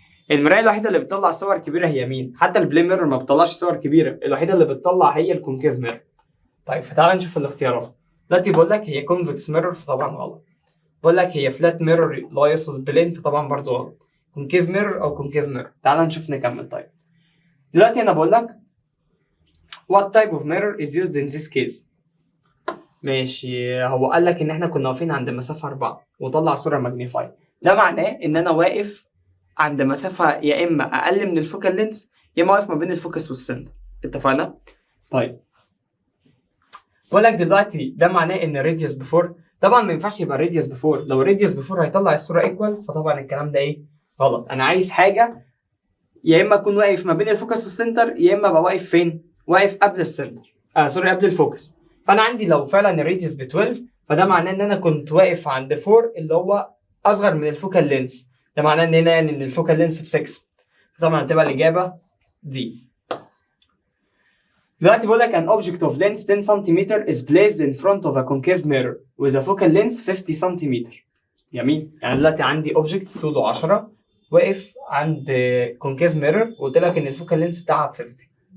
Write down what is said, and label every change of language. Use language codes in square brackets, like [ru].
[ar] المرايه الوحيده اللي بتطلع صور كبيره هي مين؟ حتى البلاي ميرور ما بتطلعش صور كبيره، الوحيده اللي بتطلع هي الكونكيف ميرور. طيب فتعال نشوف الاختيارات. دلوقتي بقول لك هي كونفكس ميرور فطبعا غلط. بقول لك هي فلات ميرور لا يقصد بلين فطبعا برضو غلط. كونكيف ميرور او كونكيف ميرور. تعال نشوف نكمل. طيب دلوقتي انا بقول لك [en] what type of mirror is used in this case. [ar] ماشي. هو قال لك ان احنا كنا واقفين عند مسافه 4 وطلع صوره ماجنيفاي، ده معناه ان انا واقف عند مسافه يا اما اقل من الفوكال لينس يا اما واقف ما بين الفوكس والسنتر. اتفقنا؟ طيب بقول لك دلوقتي ده معناه ان الراديوس بفور طبعا ما ينفعش يبقى الراديوس بفور، لو الراديوس بفور هيطلع الصوره ايكوال، فطبعا الكلام ده ايه غلط. انا عايز حاجه يا اما اكون واقف ما بين الفوكس والسنتر، يا اما ابقى واقف فين؟ واقف قبل السنتر، سوري قبل الفوكس. فانا عندي لو فعلا الراديوس ب 12 فده معناه ان انا كنت واقف عند 4 اللي هو اصغر من الفوكال لينس، ده معناه ان هنا يعني ان الفوكال لينس ب 6. فطبعا هتبقى الاجابه دي. دلوقتي بقول لك [en] an object of length 10 cm is placed in front of a concave mirror with a focal length 50 cm. [ar] جميل، يعني دلوقتي عندي object طوله 10 واقف عند concave mirror وقلت لك ان الفوكال لينس بتاعها ب 50.